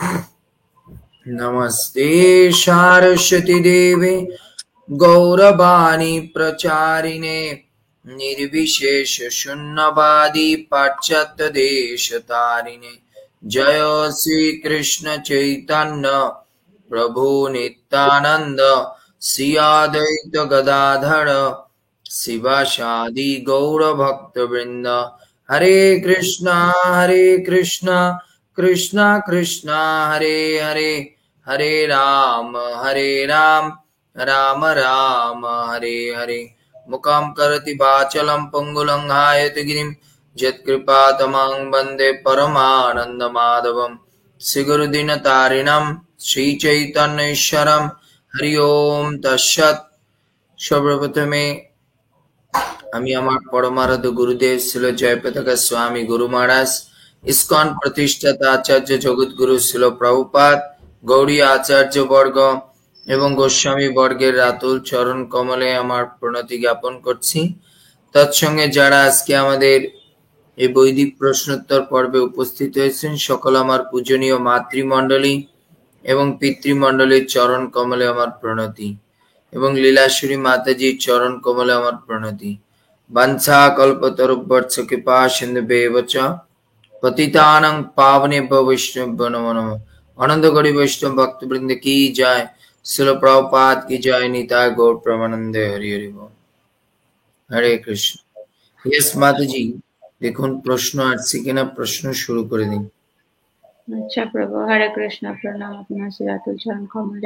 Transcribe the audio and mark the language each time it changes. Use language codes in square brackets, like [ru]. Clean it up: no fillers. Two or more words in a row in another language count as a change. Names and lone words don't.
[sa] नमस्ते सरस्वती देवे गौरवाणी प्रचारिणे निर्विशेष शून्यवादी पाश्चात्य देशतारिणे। जय श्री कृष्ण चैतन्य प्रभु नित्यानंद श्री अद्वैत गदाधर शिवासादि गौर भक्तवृंद। हरे कृष्णा कृष्णा कृष्णा हरे हरे, हरे राम राम राम हरे हरे। मुखं करोति वाचालं पंगुलं हायते गिरिं यत्कृपातमं वन्दे परमानन्दमाधवं। श्रीगुरुदीनतारिणं श्रीचैतन्येश्वरं हरि ओम तत्सत्। [bn] সর্বপ্রথমে আমি আমার পরমারাধ্য গুরুদেব শ্রীল জয়প্রতাকা স্বামী গুরু মহারাজ, ইসকন প্রতিষ্ঠাতা আচার্য জগৎগুরু শ্রীল প্রভুপাদ, গৌড়ী আচার্য বর্গ এবং গোস্বামী বর্গের রাতুল চরণ কমলে আমার প্রণতি জ্ঞাপন করছি। তৎসঙ্গে যারা আজকে আমাদের এই বৈদিক প্রশ্নোত্তর পর্বে উপস্থিত হয়েছেন সকল আমার পূজনীয় মাতৃমণ্ডলী এবং পিতৃমণ্ডলীর চরণ কমলে আমার প্রণতি এবং লীলাশ্বরী মাতাজির চরণ কমলে আমার প্রণতি। [sa] বাঞ্ছা কল্পতরুভ্যর্থ কৃপা সিন্ধুভ্যেব চ পতিতানাং পাবনেভ্যো বৈষ্ণবেভ্যো নমো নমঃ। [bn] অনন্ত গৌরী বৈষ্ণব ভক্তবৃন্দ কি জয়, শ্রীল প্রভুপাদ কি জয়, নিতাই গৌর প্রেমানন্দে হরি হরি বল। হরে কৃষ্ণ। ইয়েস মাতাজি, দেখুন প্রশ্ন আসছে কিনা, প্রশ্ন শুরু করে দিন। আচ্ছা প্রভু, হরে কৃষ্ণ, প্রণাম আপনার শিরাতুল চরণ কমলে।